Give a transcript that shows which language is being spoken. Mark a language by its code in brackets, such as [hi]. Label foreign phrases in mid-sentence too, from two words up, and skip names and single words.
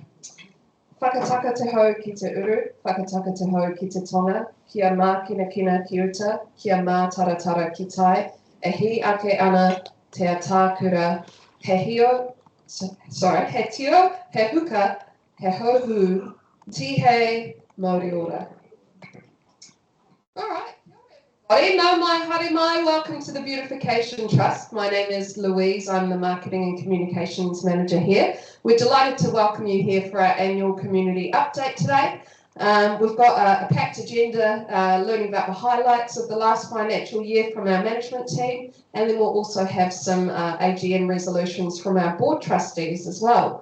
[mi] Whakataka te hau ki te uru, whakataka te hau ki te tonga, kia mā kina kina ki uta, kia mā taratara ki tai, e hi ake ana te atākura, he tio, he huka, he hohu, tihei, Māori ora. [en] All right. [mi] Nau mai, haere mai, [en] welcome to the Beautification Trust. My name is Louise, I'm the Marketing and Communications Manager here. We're delighted to welcome you here for our annual community update today. We've got a packed agenda, learning about the highlights of the last financial year from our management team, and then we'll also have some AGM resolutions from our board trustees as well.